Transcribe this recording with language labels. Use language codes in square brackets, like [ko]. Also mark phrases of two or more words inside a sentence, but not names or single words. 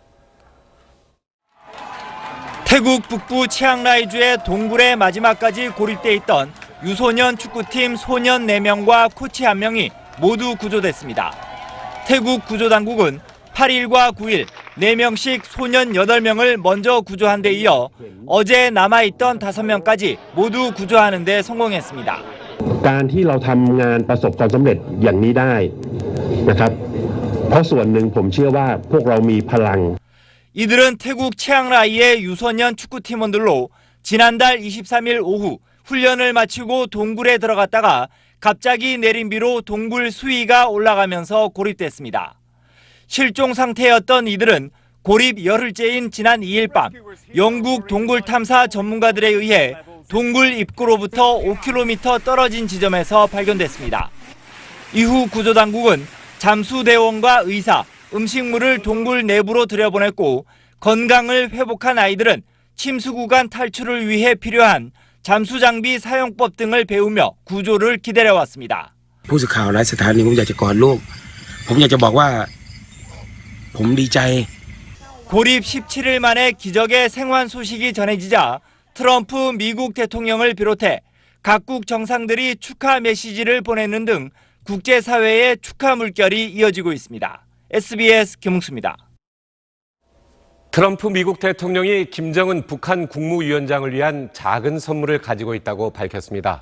[ko] 태국 북부 치앙라이주의 동굴에 마지막까지 고립돼 있던 유소년 축구팀 소년 4명과 코치 1명이 모두 구조됐습니다. 태국 구조당국은 8일과 9일 4명씩 소년 8명을 먼저 구조한 데 이어 어제 남아있던 5명까지 모두 구조하는 데 성공했습니다. [th] การที่เราทำงานประสบความสำเร็จอย่างนี้ได้นะครับเพราะส่วนหนึ่งผมเชื่อว่าพวกเรามีพลัง [ko] 이들은 태국 치앙라이의 유소년 축구팀원들로 지난달 23일 오후 훈련을 마치고 동굴에 들어갔다가 갑자기 내린 비로 동굴 수위가 올라가면서 고립됐습니다. 실종 상태였던 이들은 고립 열흘째인 지난 2일 밤 영국 동굴 탐사 전문가들에 의해 동굴 입구로부터 5km 떨어진 지점에서 발견됐습니다. 이후 구조당국은 잠수대원과 의사, 음식물을 동굴 내부로 들여보냈고 건강을 회복한 아이들은 침수 구간 탈출을 위해 필요한 잠수장비 사용법 등을 배우며 구조를 기다려왔습니다. [th] ผู้สื่อข่าวหลายสถานีผมอยากจะกอดลูกผมอยากจะบอกว่าผมดีใจ [ko] 고립 17일 만에 기적의 생還소식이 전해지자 트럼프 미국 대통령을 비롯해 각국 정상들이 축하 메시지를 보내는 등 국제사회의 축하 물결이 이어지고 있습니다. SBS 김웅수입니다. 트럼프 미국 대통령이 김정은 북한 국무위원장을 위한 작은 선물을 가지고 있다고 밝혔습니다.